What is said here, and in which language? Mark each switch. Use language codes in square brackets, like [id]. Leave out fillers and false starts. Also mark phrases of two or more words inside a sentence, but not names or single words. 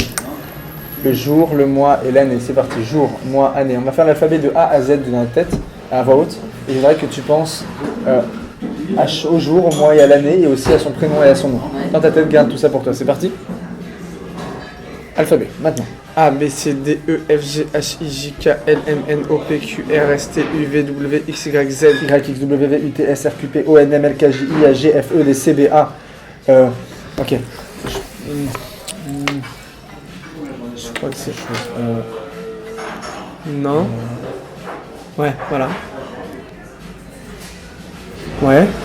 [fr] Le jour, le mois et l'année. C'est parti. Jour, mois, année. On va faire l'alphabet de A à Z dans la tête, à voix haute. Et je voudrais que tu penses au jour, au mois et à l'année, et aussi à son prénom et à son nom. Dans ta tête, garde tout ça pour toi. C'est parti. Alphabet, maintenant. A, B, C, D, E, F, G, H, I, J, K, L, M, N, O, P, Q, R, S, T, U, V, W, X, Y, Z. Y, X, W, V, U, T, S, R, Q, P, O, N, M, L, K, J, I, A, G, F, E, D, C, B, A. Ok. Je crois que c'est... Non. Ouais, voilà. Ouais.